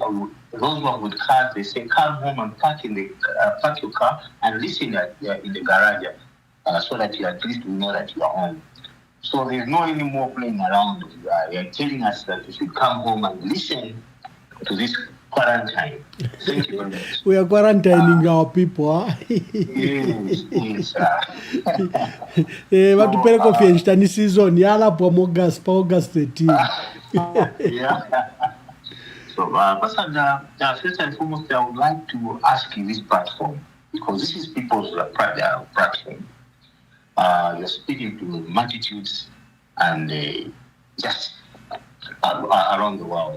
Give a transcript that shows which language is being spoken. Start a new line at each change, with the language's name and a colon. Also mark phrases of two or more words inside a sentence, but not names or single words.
English: Those ones with cars, they say, come home and park your car and listen in the garage, so that you at least know that you are home. So there's no any more playing around. They are telling us that we should come home and listen to this quarantine. Thank you very much. We are quarantining our people. Yes.
Bemba: Watupele kofienshita ni season yala po August 13.
English: Yeah. So, first and foremost, I would like to ask you this platform, because this is people's platform. You're speaking to multitudes and just around the world.